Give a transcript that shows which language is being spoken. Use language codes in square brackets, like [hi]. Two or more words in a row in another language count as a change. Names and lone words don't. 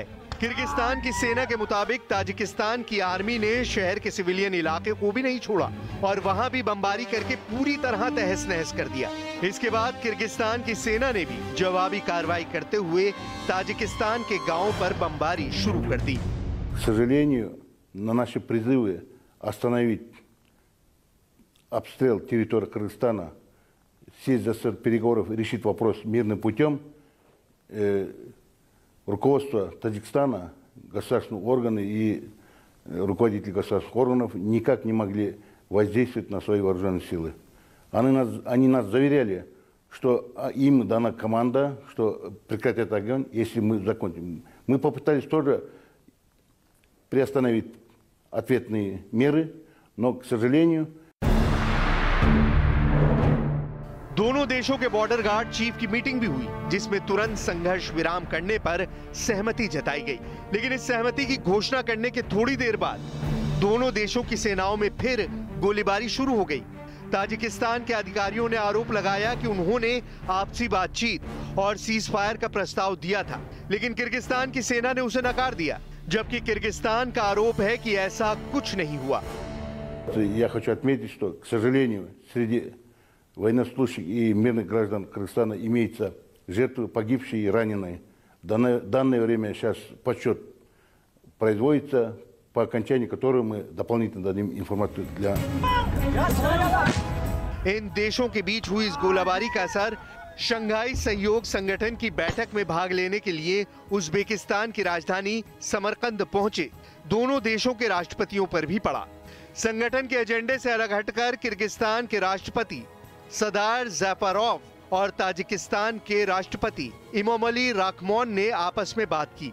[hi] किर्गिस्तान की सेना के मुताबिक ताजिकिस्तान की आर्मी ने शहर के सिविलियन इलाके को भी नहीं छोड़ा और वहां भी बमबारी करके पूरी तरह तहस नहस कर दिया। इसके बाद किर्गिस्तान की सेना ने भी जवाबी कार्रवाई करते हुए ताजिकिस्तान के गांवों पर बमबारी शुरू कर दी। [ru] К сожалению, на наши призывы остановить обстрел территории Кыргызстана, сесть за стол переговоров и решить вопрос мирным путем, руководство Таджикистана, государственные органы и руководители государственных органов никак не могли воздействовать на свои вооруженные силы. Они нас заверяли, что им дана команда, что прекратят огонь, если мы закончим. Мы попытались тоже приостановить ответные меры, но, к сожалению, [hi] दोनों देशों के बॉर्डर गार्ड चीफ की मीटिंग भी हुई, जिसमें तुरंत संघर्ष विराम करने पर सहमति जताई गई। लेकिन इस सहमति की घोषणा करने के थोड़ी देर बाद दोनों देशों की सेनाओं में फिर गोलीबारी शुरू हो गई। ताजिकिस्तान के अधिकारियों ने आरोप लगाया कि उन्होंने आपसी बातचीत और [en] cease fire [hi] का प्रस्ताव दिया था, लेकिन किर्गिस्तान की सेना ने उसे नकार दिया, जबकि किर्गिस्तान का आरोप है कि ऐसा कुछ नहीं हुआ। [ru] Я хочу отметить, что, к сожалению, среди военнослужащих и мирных граждан Кыргызстана имеются жертвы, погибшие и раненые. В данное время сейчас подсчет производится, по окончании которого мы дополнительно дадим информацию для... [hi] इन देशों के बीच हुई इस गोलाबारी का असर शंघाई सहयोग संगठन की बैठक में भाग लेने के लिए उज्बेकिस्तान की राजधानी समरकंद पहुंचे दोनों देशों के राष्ट्रपतियों पर भी पड़ा। संगठन के एजेंडे से अलग हटकर किर्गिस्तान के राष्ट्रपति सदार ज़ैफारोव और ताजिकिस्तान के राष्ट्रपति इमामोली राखमोन ने आपस में बात की।